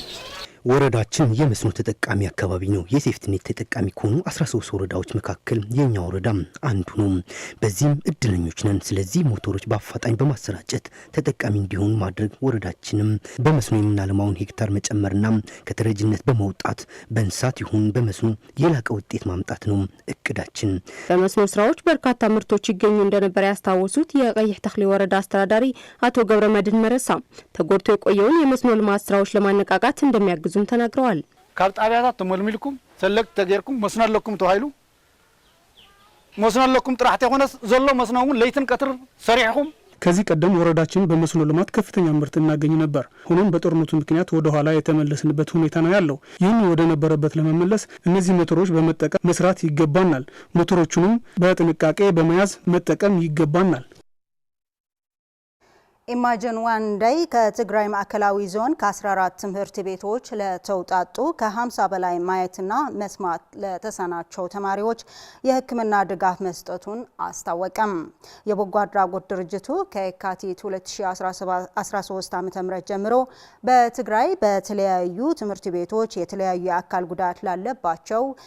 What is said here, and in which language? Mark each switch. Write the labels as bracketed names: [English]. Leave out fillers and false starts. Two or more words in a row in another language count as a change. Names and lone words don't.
[Amharic] ወረዳችን የመስኖ ተጠቃሚ አካባቢ ነው። የሴፍትኔት ተጠቃሚ ከሆኑ 13 ወረዳዎች መካከል የኛ ወረዳ አንዱ ነው። በዚህም እድለኞች ነን። ስለዚህ ሞተሮች በአፋጣኝ በማሰራጨት ተጠቃሚ እንዲሆኑ ማድረግ ወረዳችንም በመስኖ የምናለማውን ሄክታር መጨመርና ከተረጅነት በመውጣት በእንስሳት ይሁን በመስኖ የላቀ ውጤት ማምጣት ነው እቅዳችን። በመስኖ ስራዎች በርካታ ምርቶች ይገኙ እንደነበር ያስታወሱት የቀይሕ ተክሊ ወረዳ አስተዳዳሪ አቶ ገብረመድህን መረሳ ተጎድቶ የቆየውን የመስኖ ልማት ስራዎች ለማነቃቃት እንደሚያግዙ ተናግረዋል። [Tigrinya] ካብ ጣቢያታት ተመልሚልኩም ሰለክት ተገርኩም መስኖ አለኩም ተባይሉ መስኖ አለኩም ጥራሕት የሆነ ዘሎ መስኖውን ለይትን ቀትር ሰሪሕኩም። [Amharic] ከዚህ ቀደም ወረዳችን በመስኖ ልማት ከፍተኛ ምርት እናገኝ ነበር። ሆኖም በጦርነቱ ምክንያት ወደ ኋላ የተመለስንበት ሁኔታ ነው ያለው። ይህን ወደ ነበረበት ለመመለስ እነዚህ ሞተሮች በመጠቀም መስራት ይገባናል። ሞተሮቹንም በጥንቃቄ በመያዝ መጠቀም ይገባናል። ኢማጂን ዋን ዴይ ከትግራይ ማዕከላዊ ዞን ከ14 ትምህርት ቤቶች ለተውጣጡ ከ50 በላይ ማየትና መስማት ለተሳናቸው ተማሪዎች የሕክምና ድጋፍ መስጠቱን አስታወቀም። የበጎ አድራጎት ድርጅቱ ከየካቲት 2013 ዓ.ም ጀምሮ በትግራይ በተለያዩ ትምህርት ቤቶች የተለያዩ የአካል ጉዳት ላለባቸው